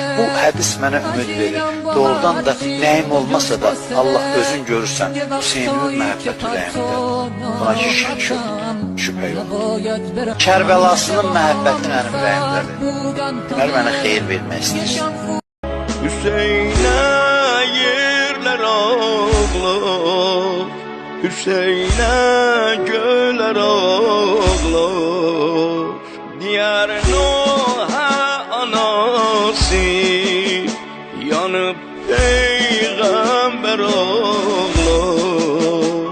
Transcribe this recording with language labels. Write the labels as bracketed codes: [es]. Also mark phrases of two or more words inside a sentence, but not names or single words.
[az] Bu hədis mənə ümid verir. Doğrudan da nəyim olmasa da Allah özün görürsən, Hüseynin məhəbbət ürəyimdə. Buna şək yoxdur, şübhə yoxdur. Kərbəlasının məhəbbəti mənim ürəyimdədir. Deməli, mənə xeyir vermək istəyir. [tr] Hüseyn'e yerler ağlar, Hüseyin'e göler ağlar. Diğer Nuh'a anası yanıp peygamber ağlar.